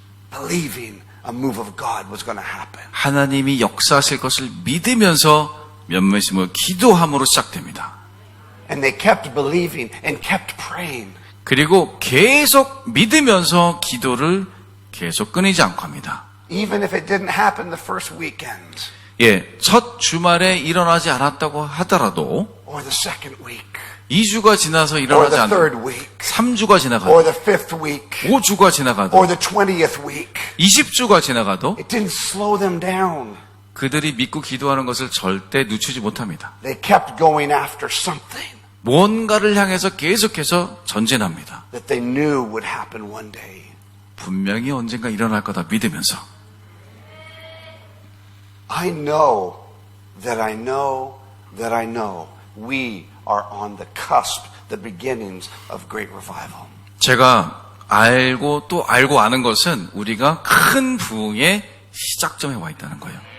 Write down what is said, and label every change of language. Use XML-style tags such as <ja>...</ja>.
<en>believing a move of God was going to happen.</en> <ko>하나님이 역사하실 것을 믿으면서 몇몇이 모여 기도함으로 시작됩니다.</ko> <en>And they kept believing and kept praying.</en> <ko>그리고 계속 믿으면서 기도를 계속 끊이지 않고 합니다.</ko> <en>Even if it didn't happen the first weekend</en> <ko>예, 첫 주말에 일어나지 않았다고 하더라도</ko> <en>or the second week</en> <ko>2주가 지나서</ko> <en>or</en> <ko>일어나지</ko> <en>the third</en> <ko>않는</ko> <en>week</en> <ko>3주가</ko> <en>or</en> <ko>지나가도</ko> <en>the fifth week</en> <ko>5주가 지나가도</ko> <en>or the 20th week.</en> <ko>20주가 지나가도</ko> <en>It didn't slow them down.</en> <ko>그들이 믿고 기도하는 것을 절대 늦추지 못합니다.</ko> <en>They kept going after something</en> <ko>뭔가를 향해서 계속해서 전진합니다.</ko> <en>that they knew would happen one day.</en> <ko>분명히 언젠가 일어날 거다 믿으면서</ko> <en>I know that I know that I know we are on the cusp, the beginnings of great revival.</en> <ko>제가 알고 또 알고 아는 것은 우리가 큰 부흥의 시작점에 와 있다는 거예요.</ko>